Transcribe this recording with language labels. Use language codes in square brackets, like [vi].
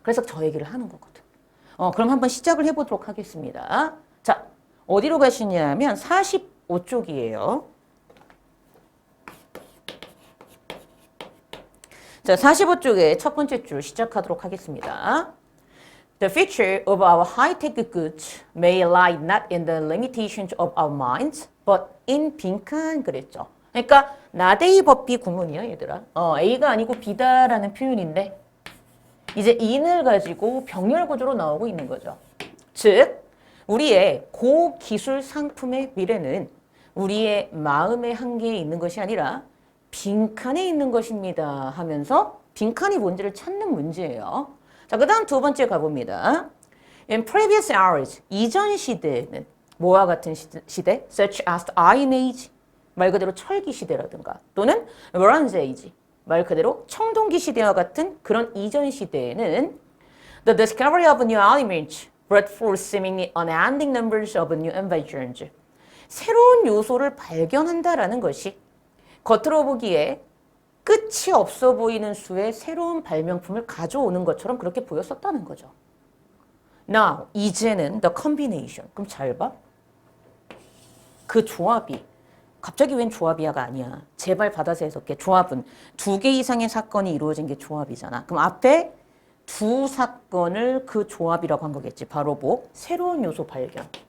[ko] 그래서 저 얘기를 하는 거거든. 그럼 한번 시작을 해보도록 하겠습니다. 자, 어디로 가시냐면 45쪽이에요. 자, 45쪽의 첫 번째 줄 시작하도록 하겠습니다. [en] The future of our high-tech goods may lie not in the limitations of our minds, but in [ko] 빈칸 그랬죠. 그러니까 나데이 법비 구문이야, 얘들아. A가 아니고 B다라는 표현인데 이제 in을 가지고 병렬 구조로 나오고 있는 거죠. 즉, 우리의 고기술 상품의 미래는 우리의 마음의 한계에 있는 것이 아니라 빈칸에 있는 것입니다 하면서 빈칸이 뭔지를 찾는 문제예요. 자, 그 다음 두 번째 가봅니다. [en] In previous hours, [ko] 이전 시대에는 뭐와 같은 시대? [en] Such as the Iron Age, [ko] 말 그대로 철기 시대라든가 또는 [en] Bronze Age, [ko] 말 그대로 청동기 시대와 같은 그런 이전 시대에는 [en] The discovery of new elements brought forth seemingly unending numbers of new inventions. [ko] 새로운 요소를 발견한다라는 것이 겉으로 보기에 끝이 없어 보이는 수의 새로운 발명품을 가져오는 것처럼 그렇게 보였었다는 거죠. [en] Now, [ko] 이제는 [en] the combination. [ko] 그럼 잘 봐. 그 조합이 갑자기 웬 조합이야가 아니야. 제발 받아서 해석해. 조합은 두 개 이상의 사건이 이루어진 게 조합이잖아. 그럼 앞에 두 사건을 그 조합이라고 한 거겠지. 바로 뭐? 새로운 요소 발견.